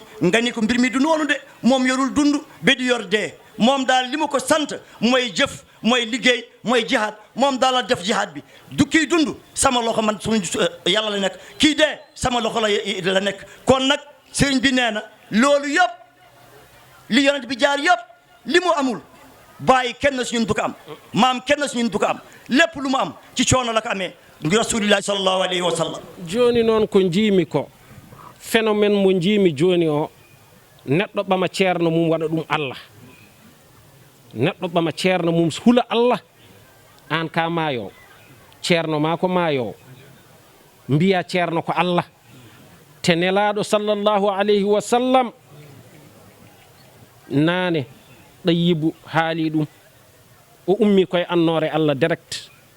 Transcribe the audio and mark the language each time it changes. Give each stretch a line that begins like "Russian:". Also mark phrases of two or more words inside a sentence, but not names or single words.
Wolof: nga ni ko mbir mi du noonu de moom yorul dund ba di yor dee moom daal li ma ko sant mooy jëf mooy liggéey mooy jihaad moom daal la def jihaad bi du kii dund sama loxo man suñu yàlla la nekk kii dee sama loxo la nekk kon nag sëriñ bi nee na loolu yëpp li yonent bi jaar yëpp li mu amul bàyyi kenn si ñun du ko am maam kenn si ñun du ko am lépp lu mu am ci coono la ko amee
Arabic: رسول الله صلى الله عليه وسلم
Fula: joni noon ko jiimi ko phénomène mo jiimi joni o neɗɗo ɓama ceerno mum waɗa ɗum allah neɗɗo ɓama ceerno mum hula allah an ka maayowo ceerno ma ko maayowo mbiya ceerno ko allah te nelaɗo
Arabic: صلى الله عليه وسلم
Fula: naane ɗayibu haali ɗum o ummi koye annore allah direct